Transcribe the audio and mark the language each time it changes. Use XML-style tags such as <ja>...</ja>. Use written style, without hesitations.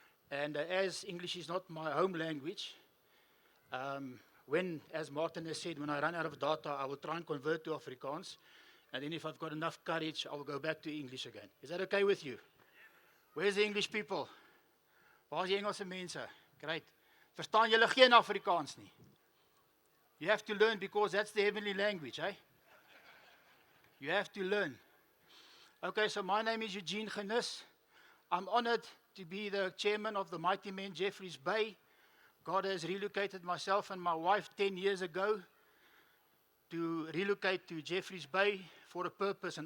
<en>And as English is not my home language, as Martin has said, when I run out of data, I will try and convert to Afrikaans. And then if I've got enough courage, I will go back to English again. Is that okay with you? Where's the English people?</en> <af>Waar is die Engelse mense? Great. Verstaan julle geen Afrikaans nie?</af> <en>You have to learn because that's the heavenly language, eh? You have to learn. Okay, so my name is Eugene Genis. I'm honored to be the chairman of the Mighty Men Jeffreys Bay. God has relocated myself and my wife 10 years ago to relocate to Jeffreys Bay for a purpose.</en>